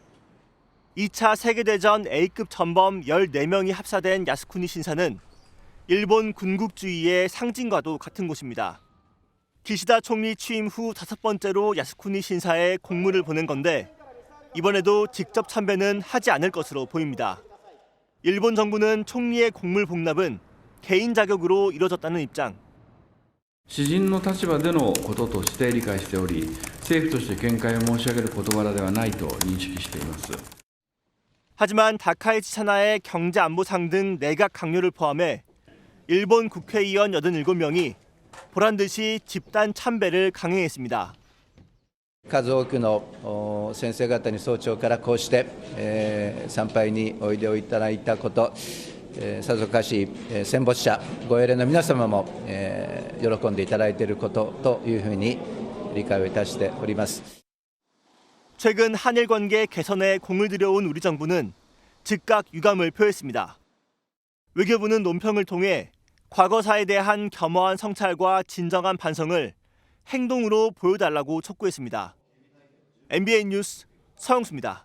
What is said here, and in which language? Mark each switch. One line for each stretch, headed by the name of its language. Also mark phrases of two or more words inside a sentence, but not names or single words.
Korean: 2차 세계대전 A급 전범 14명이 합사된 야스쿠니 신사는 일본 군국주의의 상징과도 같은 곳입니다. 기시다 총리 취임 후 5번째로 야스쿠니 신사에 공물을 보낸 건데 이번에도 직접 참배는 하지 않을 것으로 보입니다. 일본 정부는 총리의 공물 복납은 개인 자격으로 이뤄졌다는 입장.
Japanese: 私人の立場でのこととして理解しており、政府として見解を申し上げる事柄ではないと認識しています。
Korean: 하지만 다카이치 차나의 경제안보상 등 내각 강요를 포함해 일본 국회의원 87명이 보란듯이 집단 참배를 강행했습니다.
Japanese: 数多くの先生方に早朝からこうして、参拝においでをいただいたこと、さぞかし戦没者ご英霊の皆様も、喜んでいただいていることというふうに理解をいたしております。
Korean: 최근 한일 관계 개선에 공을 들여온 우리 정부는 즉각 유감을 표했습니다. 외교부는 논평을 통해 과거사에 대한 겸허한 성찰과 진정한 반성을 행동으로 보여달라고 촉구했습니다. MBN 뉴스 서영수입니다.